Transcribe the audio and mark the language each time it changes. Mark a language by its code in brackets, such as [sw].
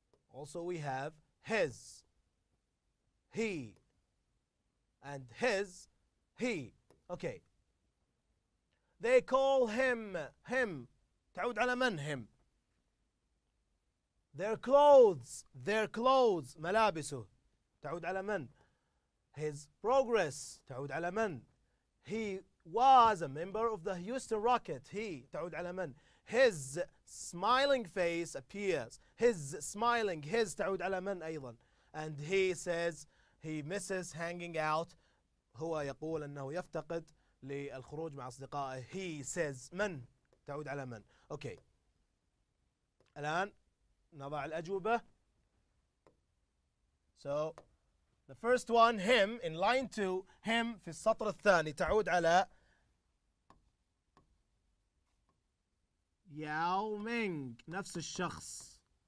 [en] Also we have his, he, and his, he. Okay. They call him him. [ar] تعود على من him. [en] Their clothes [ar] ملابسه تعود على من. [en] His progress [ar] تعود على من. [en] He was a member of the Houston Rocket. [ar] He تعود على من. [en] His smiling face appears. His smiling, his [ar] تعود على من أيضا. [en] And he says he misses hanging out. [ar] هو يقول أنه يفتقد للخروج مع أصدقائه. [en] He says [ar] من تعود على من. Okay. الآن نضع الأجوبة. [en] So the first one him in line 2 him [ar] في السطر الثاني تعود على ياو مينغ نفس الشخص.